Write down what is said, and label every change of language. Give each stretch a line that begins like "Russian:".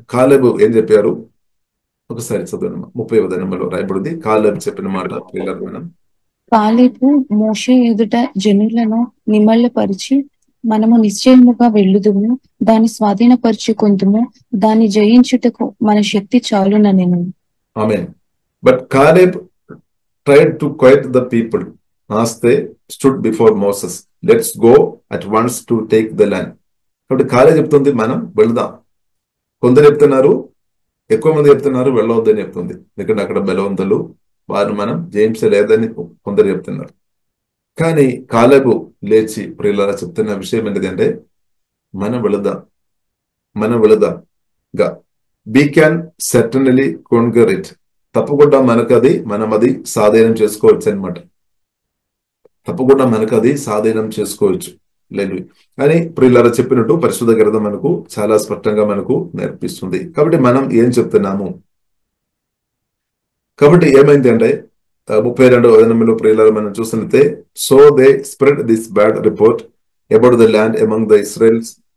Telugu: కాలేబు ఏం చెప్పారు? ఒకసారి చదువు. 30వ వచనంలో రాయబడింది కాలేబు చెప్పిన మాట. ప్రియులరా మనం కాలేబు మోషే ఎదుట జనులను నిమళ్ళపరిచి, మనము నిశ్చయముగా వెళ్ళుదుము, దాన్ని స్వాధీనపరుచుకొందుము, దాన్ని జయించుటకు మన శక్తి చాలుననెను. ఆమేన్.
English: But Caleb tried to quiet the people as they stood before Moses. Let's go at once to take the land.
Telugu: కాబట్టి కాలేబ్ చెప్తుంది మనం వెళదాం. కొందరు చెప్తున్నారు, ఎక్కువ మంది చెప్తున్నారు వెళ్ళవద్దని చెప్తుంది. ఎందుకంటే అక్కడ బలవంతులు, వారు మనం జయించలేదని కొందరు చెప్తున్నారు. కానీ కాలేబు లేచి ప్రియులారా చెప్తున్న విషయం ఏంటిదంటే మనం వెళదాం.
English: We can certainly conquer it.
Telugu: తప్పకుండా మనం అది సాధనం చేసుకోవచ్చు అనమాట. తప్పకుండా అది సాధనం చేసుకోవచ్చు లేదు అని ప్రియులారా చెప్పినట్టు పరిశుద్ధ గ్రంథం మనకు చాలా స్పష్టంగా మనకు నేర్పిస్తుంది. కాబట్టి మనం ఏం చెప్తున్నాము? కాబట్టి ఏమైంది అంటే 32వ వచనంలో ప్రియులారా మనం చూసినట్లయితే
English: So they spread this bad report about the land among the Israels.